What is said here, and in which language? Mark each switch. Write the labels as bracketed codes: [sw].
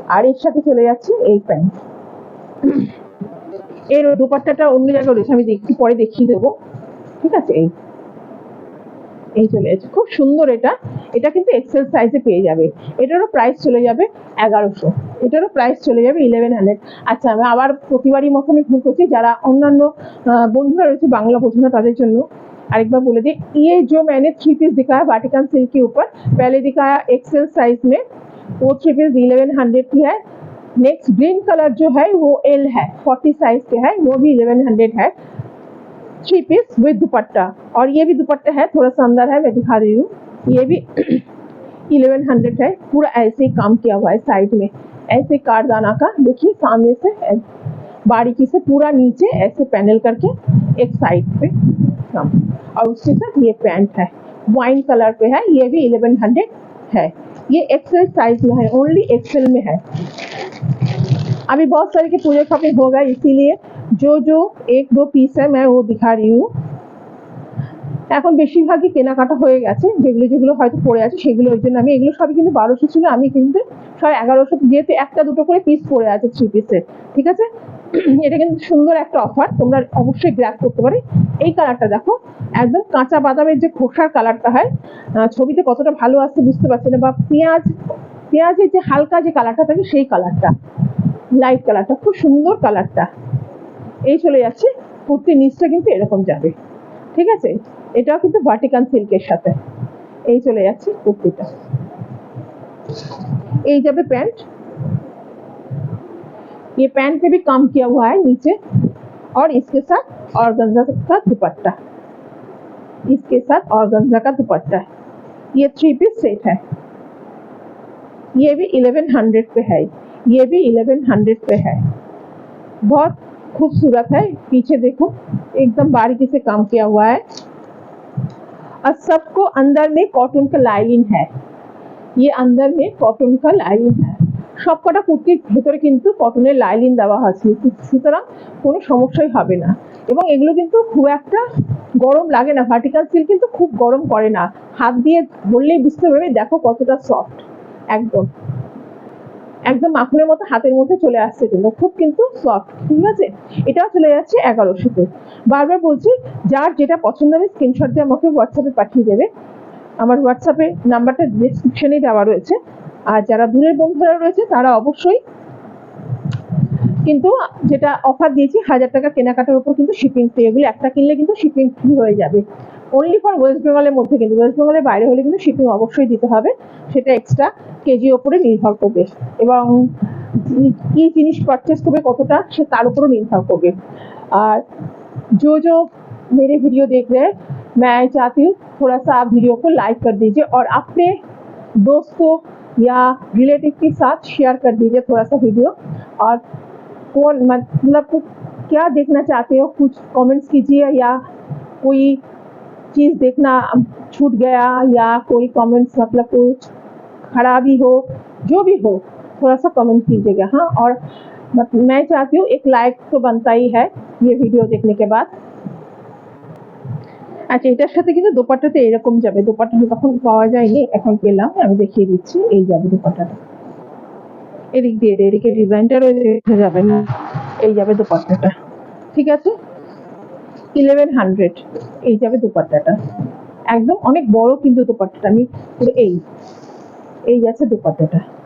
[bn] আর এর সাথে চলে যাচ্ছে এই প্যান্ট, এর দুপাট্টাটা অন্য জায়গায় রয়েছে, আমি একটু পরে দেখিয়ে দেবো, ঠিক আছে। এই চলে যাচ্ছে খুব সুন্দর, এটা কিন্তু এক্সেল সাইজে পেয়ে যাবে। এটারও প্রাইস চলে যাবে 1100, এটারও প্রাইস চলে যাবে 1100। আচ্ছা আমি আবার প্রতিবারই মতনই ভুল করছি, যারা অন্যান্য বন্ধুরা রয়েছে বাংলা বোঝে না তাদের জন্য আরেকবার [hi] बोले दी, ये जो मैंने 3 पीस दिखाया वाटिकन सिल्क के ऊपर, पहले दिखाया एक्सेल साइज में, वो 3 पीस 1100 की है। नेक्स्ट ग्रीन कलर जो है वो एल है, 40 साइज के है, वो भी 1100 है, 3 पीस विद दुपट्टा। और ये भी दुपट्टा है, थोड़ा सा अंदर है, मैं दिखा रही हूँ, ये भी 1100 है। पूरा ऐसे ही काम किया हुआ है साइड में, ऐसे कारदाना का, देखिए सामने से बारीकी से पूरा नीचे ऐसे पैनल करके एक साइड पे काम, और उसके साथ ये पैंट है वाइन कलर पे है, ये भी 1100 है। ये एक्सेल साइज में है, ओनली एक्सेल में है। अभी बहुत सारे के पूरे शॉपिंग हो गए, इसीलिए जो जो 1-2 पीस है मैं वो दिखा रही हूँ। [bn] এখন বেশিরভাগই কেনাকাটা হয়ে গেছে, যেগুলো যেগুলো হয়তো পড়ে আছে সেগুলো, ওই জন্য আমি এগুলো সবই কিন্তু 1200 ছিল, আমি কিন্তু সব 1100, যেহেতু একটা দুটো করে পিস পড়ে আছে 3 পিসের, ঠিক আছে। এটা কিন্তু সুন্দর একটা অফার, তোমরা অবশ্যই গ্র্যাব করতে পারো। এই কালারটা দেখো, একদম কাঁচা বাদামের যে খোসার কালারটা হয়, ছবিতে কতটা ভালো আসছে বুঝতে পারছি না, বা পেঁয়াজের যে হালকা যে কালারটা থাকে সেই কালারটা, লাইট কালারটা, খুব সুন্দর কালারটা। এই চলে যাচ্ছে কুর্তির নিচটা কিন্তু এরকম যাবে, ঠিক আছে। এটাও কিন্তু ভার্টিকাল সিল্কের সাথে, এই চলে যাচ্ছে কুর্তিটা। এই যাবে [hi] पैंट, ये पैंट पे भी काम किया हुआ है नीचे, और इसके साथ ऑर्गेन्जा का दुपट्टा, इसके साथ ऑर्गेन्जा का दुपट्टा है। ये 3 पीस सेट है, ये भी 1100 पे है, ये भी 1100 पे है, बहुत खूबसूरत है। पीछे देखो एकदम बारीकी से काम किया हुआ है, और सबको अंदर में कॉटन का लाइनिंग है, ये अंदर में कॉटन का लाइनिंग है। [bn] সবকটা কুর্তির ভেতরে কিন্তু কটনের লাইনিং দেওয়া আছে, সুতরাং কোনো সমস্যাই হবে না। এবং এগুলো কিন্তু খুব একটা গরম লাগে না, ভার্টিকাল সিল্ক কিন্তু খুব গরম করে না, হাত দিয়ে ধরলেই বুঝতে পারবে, দেখো কতটা সফট, একদম একদম মাখনের মতো হাতের মধ্যে চলে আসছে, কিন্তু খুব কিন্তু সফট, ঠিক আছে। এটাও চলে যাচ্ছে 1100-তে। বারবার বলছি, যার যেটা পছন্দ হবে স্ক্রিনশট দিয়ে আমাকে হোয়াটসঅ্যাপে পাঠিয়ে দেবে, আমার হোয়াটসঅ্যাপে নাম্বারটা ডেসক্রিপশনেই দেওয়া রয়েছে, আর যারা দূরের বন্ধুরা রয়েছে তারা অবশ্যই কিন্তু যেটা অফার দিয়েছি 1000 টাকা কেনাকাটার উপর কিন্তু শিপিং ফ্রি, এগুলো একটা কিনলে কিন্তু শিপিং ফ্রি হয়ে যাবে। অনলি ফর ওয়েস্ট বেঙ্গলের মধ্যে, কিন্তু ওয়েস্ট বেঙ্গলের বাইরে হলে কিন্তু শিপিং অবশ্যই দিতে হবে, সেটা এক্সট্রা কেজি ওপরে নির্ভর করবে এবং কি জিনিস পারচেস করবে কতটা সে তার উপরও নির্ভর করবে। [hi] और जो मेरे वीडियो देख रहे हैं, मैं चाहती हूँ थोड़ा सा आप वीडियो को लाइक कर दीजिए और अपने दोस्तों या रिलेटिव के साथ शेयर कर दीजिए थोड़ा सा वीडियो। और कौन मतलब क्या देखना चाहते हो कुछ कमेंट्स कीजिए, या कोई चीज़ देखना छूट गया या कोई कमेंट्स मतलब कुछ खराबी हो, जो भी हो थोड़ा सा कमेंट कीजिएगा। हाँ, और मैं चाहती हूँ एक लाइक तो बनता ही है ये वीडियो देखने के बाद। [bn] আচ্ছা, এটার সাথে কিন্তু দোপাট্টাতে এরকম যাবে, দোপাট্টাটা তখন পাওয়া যায়নি, এখন পেলাম, আমি দেখিয়ে দিচ্ছি। এই যাবে দোপাট্টাটা, এদিক দিয়ে এদিকে ডিজাইনটা রয়েছে যাবে না, এই যাবে দোপাট্টাটা, ঠিক আছে। 1100 এই যাবে দোপাট্টাটা, একদম অনেক বড় কিন্তু দোপাট্টাটা, আমি পুরো এই যাচ্ছে দোপাট্টাটা।